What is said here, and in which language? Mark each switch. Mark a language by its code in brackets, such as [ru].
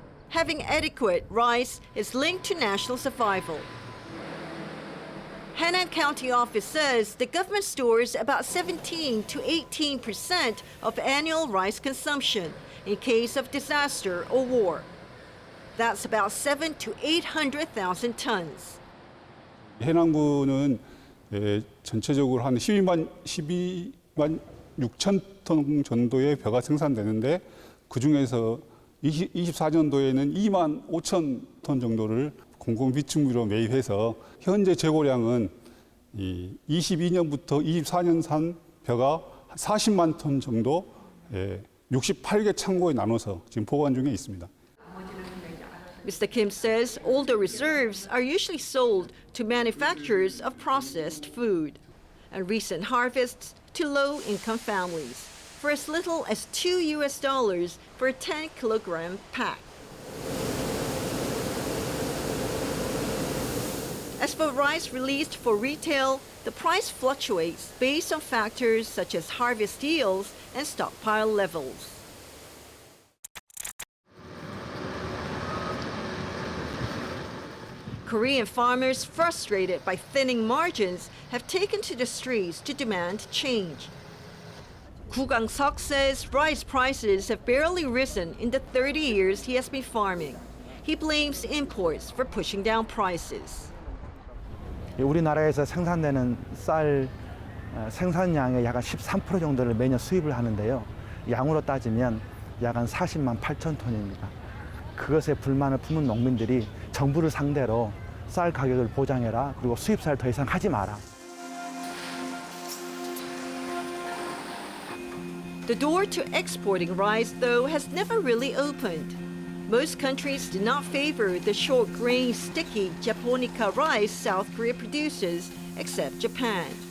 [en] Having adequate rice is linked to national survival. Haenan County Office says the government stores about 17 to 18% of annual rice consumption in case of disaster or war. That's about 700,000 to 800,000 tons. [ko] 해남군은 전체적으로 한 12만 6천 톤 정도의 벼가 생산되는데 그중에서 24년도에는 2만 5천 톤 정도를 공공비축미로 매입해서 현재 재고량은 22년부터 24년산 벼가 40만 톤 정도 68개 창고에 나눠서 지금 보관 중에 있습니다. [en] Mr. Kim says all the reserves are usually sold to manufacturers of processed food and recent harvests to low-income families for as little as $2 for a 10-kilogram pack. As for rice released for retail, the price fluctuates based on factors such as harvest yields and stockpile levels. Korean farmers, frustrated by thinning margins, have taken to the streets to demand change. Koo Gang-seok says rice prices have barely risen in the 30 years he has been farming. He blames imports for pushing down prices. [ko] 우리나라에서 생산되는 쌀 생산량의 약 13% 정도를 매년 수입을 하는데요. 양으로 따지면 약 40만 8천 톤입니다. 그것에 불만을 품은 농민들이 정부를 상대로 쌀 가격을 보장해라, 그리고 수입쌀 더 이상 하지 마라. [en] The door to exporting rice, though, has never really opened. Most countries do not favor the short-grain, sticky Japonica rice South Korea produces, except Japan.